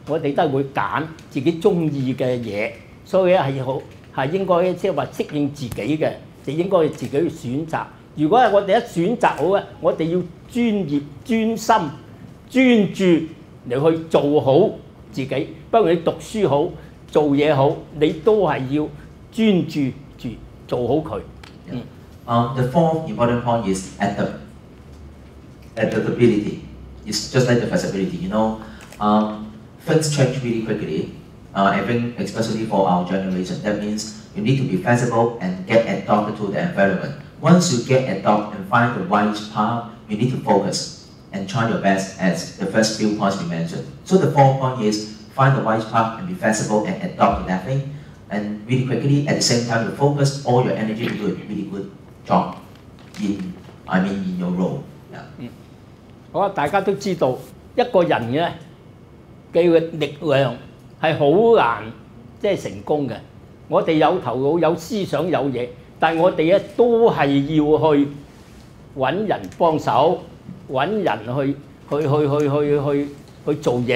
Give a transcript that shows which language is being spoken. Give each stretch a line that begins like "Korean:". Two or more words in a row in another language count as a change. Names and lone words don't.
Cantonese: 我哋都係會揀自己中意嘅嘢，所以咧係應該即係話適應自己嘅，就應該自己去選擇。如果係我哋一選擇好咧，我哋要專業、專心、專注嚟去做好自己。不過你讀書好、做嘢好，你都係要專注住做好佢。
English: The fourth important point is adaptability. It's just like the flexibility. Things change really quickly. I think especially for our generation, that means you need to be flexible and get adapted to the environment. Once you get adapted and find the right path, you need to focus and try your best as the first few points we mentioned. So the fourth point is find the right path and be flexible and adapt to that thing. And really quickly, at the same time, you focus all your energy to do a really good job in your role. Yeah.
Cantonese: 好啊，大家都知道一個人嘅力量係好難即係成功嘅。我哋有頭腦、有思想、有嘢，但係我哋咧都係要去揾人幫手，揾人去做嘢。